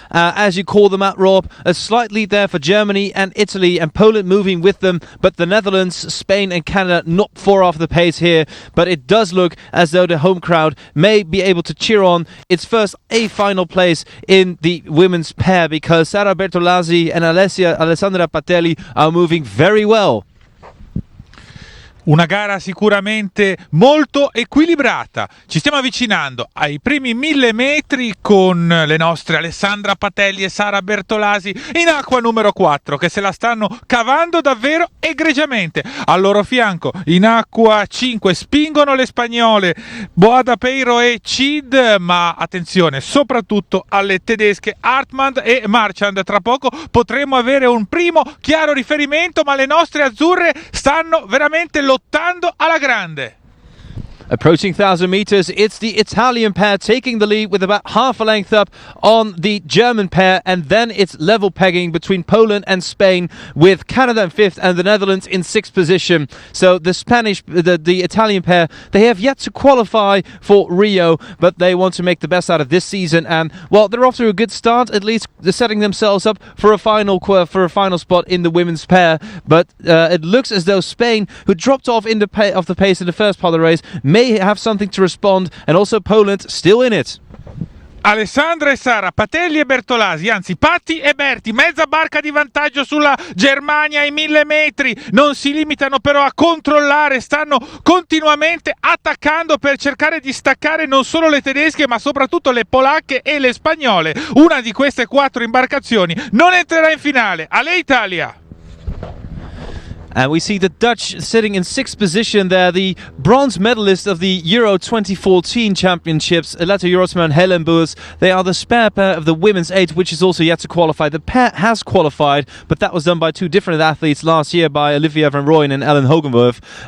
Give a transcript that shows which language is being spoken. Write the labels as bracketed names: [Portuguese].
[English] As you call them out, Rob, slightly there for Germany and Italy and Poland moving with them, but the Netherlands, Spain and Canada not far off the pace here. But it does look as though the home crowd may be able to cheer on its first A final place in the women's pair, because Sara Bertolazzi and Alessandra Patelli are moving very well. [Italian] Una gara sicuramente molto equilibrata. Ci stiamo avvicinando ai primi 1000 metri con le nostre Alessandra Patelli e Sara Bertolasi in acqua numero 4 che se la stanno cavando davvero egregiamente. Al loro fianco in acqua 5 spingono le spagnole Boada Peiro e Cid, ma attenzione soprattutto alle tedesche Hartmann e Marchand. Tra poco potremo avere un primo chiaro riferimento, ma le nostre azzurre stanno veramente lottando alla grande. [English] Approaching 1,000 meters, it's the Italian pair taking the lead with about half a length up on the German pair, and then it's level pegging between Poland and Spain, with Canada in 5th and the Netherlands in 6th position. So the Italian pair, they have yet to qualify for Rio, but they want to make the best out of this season, and well, they're off to a good start. At least they're setting themselves up for a final spot in the women's pair. But it looks as though Spain, who dropped off the pace in the first part of the race, may have something to respond, and also Poland still in it. [Italian] Alessandra e Sara, Patelli e Bertolasi, anzi Patti e Berti, mezza barca di vantaggio sulla Germania ai 1000 metri, non si limitano però a controllare, stanno continuamente attaccando per cercare di staccare non solo le tedesche ma soprattutto le polacche e le spagnole. Una di queste 4 imbarcazioni non entrerà in finale. Ale Italia! [English] And we see the Dutch sitting in 6th position there, the bronze medalist of the Euro 2014 Championships, Aletta Jorritsma and Helen Boers. They are the spare pair of the women's 8, which is also yet to qualify. The pair has qualified, but that was done by 2 different athletes last year, by Olivia van Rooyen and Ellen Hogenwerf.